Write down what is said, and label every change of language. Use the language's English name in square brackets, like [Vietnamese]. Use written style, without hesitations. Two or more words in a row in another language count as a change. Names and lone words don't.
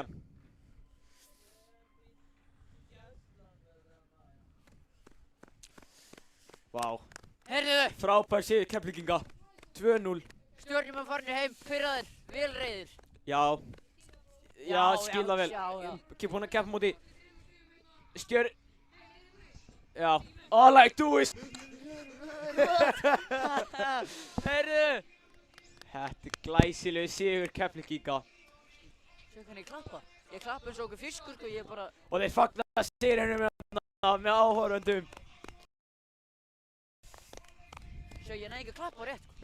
[Icelandic] Kían. Vá. Heyrðu. Frábær sigur Keflvíkinga. 2-0. Stjörnumenn farnir heim, pirraðir, vel reiðir. Já. Já, skil það vel. Já. Ekki búinn að keppa móti Já. [English] All I do is [Icelandic] Heyrðu. Þetta er glæsilegu sigur Keflvíkinga. Sjá hvernig ég klappa. Ég klappa eins og okkur fiskur, sko, ég bara... Og þeir fagna sigrinum með áhorfendum. Sjá, ég næði ekki að klappa rétt, sko.